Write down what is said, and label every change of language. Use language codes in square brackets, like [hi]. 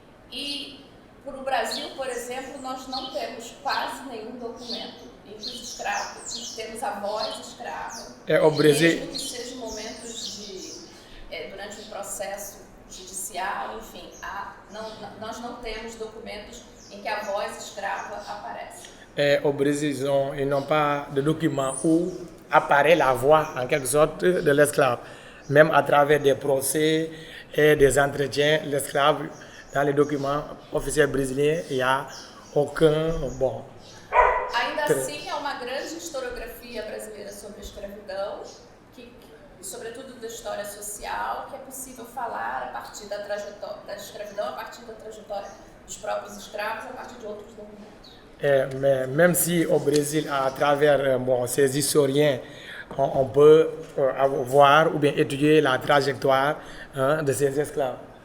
[pt] E, para o Brasil, por exemplo, nós não temos quase nenhum documento em que os escravos, temos a voz escrava, mesmo que sejam momentos durante um processo judicial, enfim, nós não temos documentos em que a voz escrava aparece. [fr] Au Brésil, ils n'ont pas de document où apparaît la voix, en quelque sorte, de l'esclave. Même à travers des procès et des entretiens, l'esclave, dans les documents officiels brésiliens, il n'y a aucun... Bon. [pt] Ainda assim, é uma grande historiografia brasileira sobre a escravidão, sobretudo da história social, que é possível falar a partir da escravidão, a partir da trajetória dos próprios escravos, a partir de outros documentos. [fr] Mais même si au Brésil, à travers ces historiens, on peut voir ou bien étudier la trajectoire de ces esclaves.